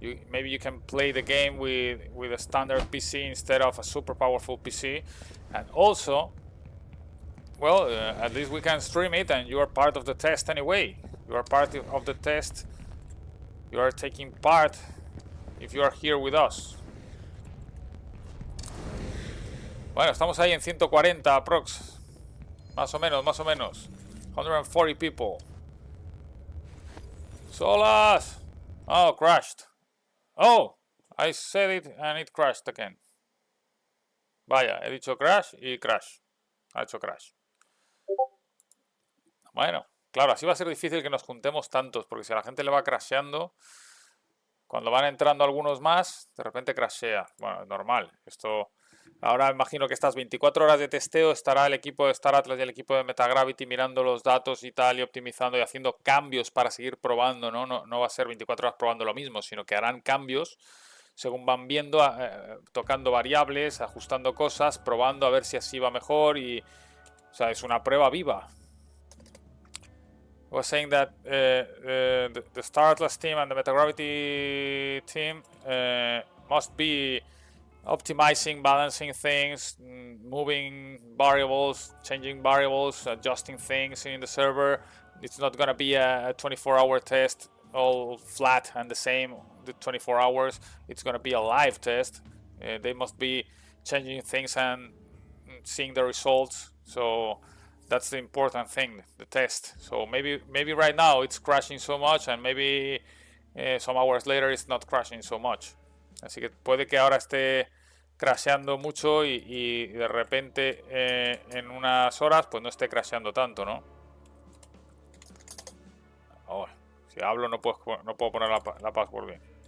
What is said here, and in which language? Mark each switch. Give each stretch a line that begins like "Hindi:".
English: Maybe you can play the game with a standard PC instead of a super powerful PC. And also, well, at least we can stream it and you are part of the test anyway. You are part of the test. You are taking part if you are here with us.
Spanish: Bueno, estamos ahí en 140 aprox. Más o menos.
English: 140 people. Solas. Oh, crashed. Oh, I said it and it crashed again.
Spanish: Vaya, he dicho crash y crash. Ha hecho crash. Bueno, claro, así va a ser difícil que nos juntemos tantos, porque si a la gente le va crasheando, cuando van entrando algunos más, de repente crashea. Bueno, es normal. Esto, ahora imagino que estas 24 horas de testeo estará el equipo de StarAtlas y el equipo de Metagravity mirando los datos y tal, y optimizando y haciendo cambios para seguir probando, ¿no? No va a ser 24 horas probando lo mismo, sino que harán cambios según van viendo, tocando variables, ajustando cosas, probando a ver si así va mejor y... O sea, es una prueba viva.
English: I was saying that the StarAtlas team and the Metagravity team must be optimizing, balancing things, moving variables, changing variables, adjusting things in the server. It's not going to be a 24-hour test all flat and the same the 24 hours. It's going to be a live test. They must be changing things and seeing the results. So that's the important thing, the test. So maybe right now it's crashing so much and maybe some hours later it's not crashing so much.
Spanish: Así que puede que ahora esté crasheando mucho y de repente en unas horas pues no esté crasheando tanto, ¿no? Oh, si hablo no puedo poner la password bien.